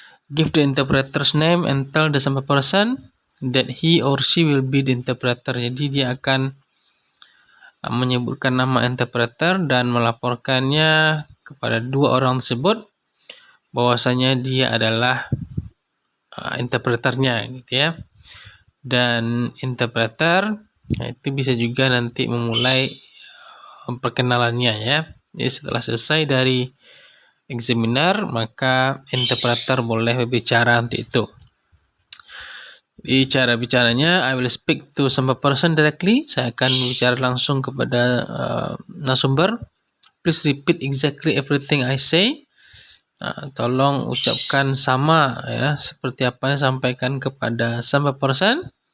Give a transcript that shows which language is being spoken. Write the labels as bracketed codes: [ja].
[en] Give the interpreter's name and tell the sample person that he or she will be the interpreter. [id] Jadi dia akan menyebutkan nama interpreter dan melaporkannya kepada dua orang tersebut bahwasanya dia adalah interpreternya gitu ya. Dan interpreter itu bisa juga nanti memulai perkenalannya ya. Jadi setelah selesai dari examiner, maka interpreter boleh berbicara untuk itu. Di cara bicaranya, [en] I will speak to some person directly. [id] Saya akan bicara langsung kepada narasumber. [en] Please repeat exactly everything I say. [id] Tolong ucapkan sama ya, seperti apa yang sampaikan kepada some person.